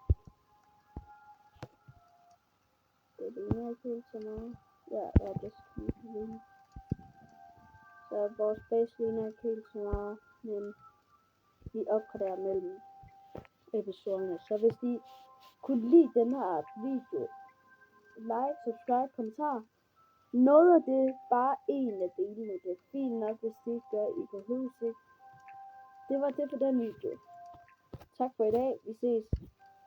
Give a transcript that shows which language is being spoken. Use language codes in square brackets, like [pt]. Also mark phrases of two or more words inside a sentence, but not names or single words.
[da] Det ligner ikke helt så meget. Ja, det skal. Så vores space ligner ikke helt så meget, men vi opgraderer mellem episoderne. Så hvis I kunne lide den her video, [en] like, subscribe, [da] kommentar. Noget af det, bare en af delene, det er fint nok, hvis det ikke gør, I behøver ikke. Det var det for den video. Tak for i dag. Vi ses.